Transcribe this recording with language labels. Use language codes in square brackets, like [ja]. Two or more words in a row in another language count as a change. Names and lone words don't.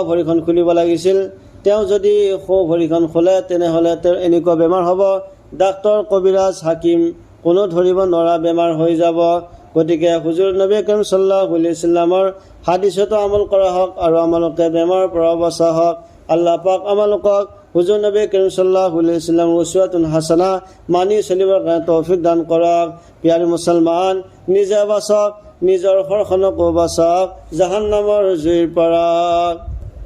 [as] ভৰিখন খুলিব লাগিছিল তেওঁ যদি খো ভৰিখন খোলে তেনেহ'লে তেওঁৰ এনেকুৱা বেমাৰ হ'ব ডাক্তৰ কবিৰাজ হাকিম কোনো ধৰিব নোৱাৰা বেমাৰ হৈ যাব গতিকে হুজুৰ নবী কৰিম [ar] صلى الله عليه وسلم [as] হাদিছতো আমল কৰা হওক আৰু আমালোকে বেমাৰৰ পৰা বচা হওক আল্লাহ পাক আমালোকক হুজুৰ নবী কৰিম [ar] صلى الله عليه وسلم أسوة حسنة [as] মানি চলিবৰ কাৰণে তৌফিক দান কৰক প্ৰিয় মুছলমান নিজে বাচক নিজৰ ঘৰখনকো বাচক জাহান্নামৰ জুইৰ পৰা